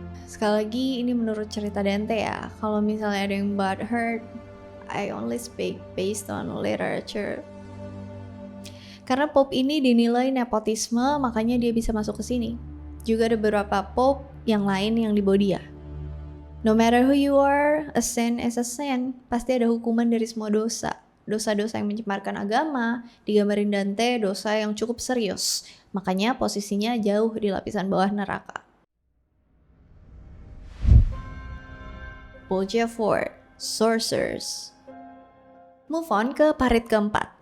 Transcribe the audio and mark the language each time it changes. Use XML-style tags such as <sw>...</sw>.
<id>Sekali lagi ini menurut cerita Dante ya. Kalau misalnya ada yang butthurt,</id> <en>I only speak based on literature.</en> <id>Karena Pope ini dinilai nepotisme, makanya dia bisa masuk ke sini. Juga ada beberapa Pope yang lain yang dibawa dia.</id> <en>No matter who you are, a sin is a sin.</en> <id>Pasti ada hukuman dari semua dosa. Dosa-dosa yang mencemarkan agama, digambarin Dante dosa yang cukup serius. Makanya posisinya jauh di lapisan bawah neraka. Bolgia 4, Sorcerers.</id> <en>Move on</en> <id>ke parit keempat.</id>